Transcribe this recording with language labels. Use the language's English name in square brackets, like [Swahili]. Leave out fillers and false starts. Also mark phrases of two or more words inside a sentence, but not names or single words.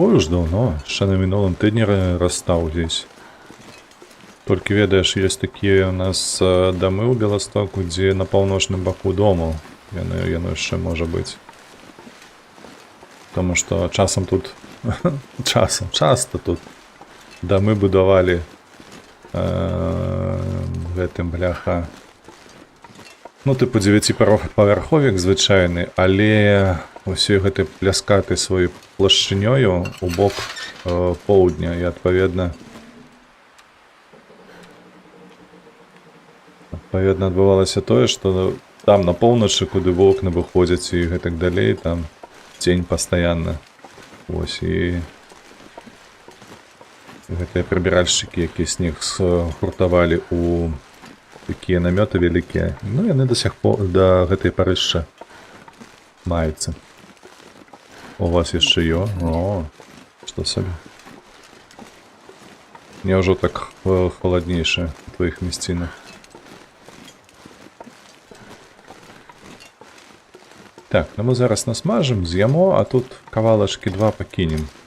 [Russian] Ой, уж давно. [Ukrainian] Ще на минулом тижні розстав здесь. [Russian] Только ведаешь, есть такие у нас доми у Белостоку, где [Belarusian] на паўночным баку [Russian] дому. [Ukrainian] Яно ще може бути. Тому що часом тут... часто тут доми будували гэтым, бляха. Ну, типу, 9-павярховік звичайний, але усі [Belarusian] гэты пляскаты сваёй плашчынёю у бок поўдня, і адпаведна адбывалася тое, што там на поўначы, куды вокны выходзяць і гэтак далей, там цень пастаянна. Вось, і гэтыя прыбіральшчыкі, якія снег гуртавалі у такія намёты вялікія, ну яны [Russian] да сих пор [Belarusian] да гэтай парышча маюцца. У вас яшчэ ё? О, што сабе. Мне ўжо так халаднейшае у твоіх мясцінах. Так, ну мы зараз насмажым, з'ямо, а тут кавалачкі 2 пакінем.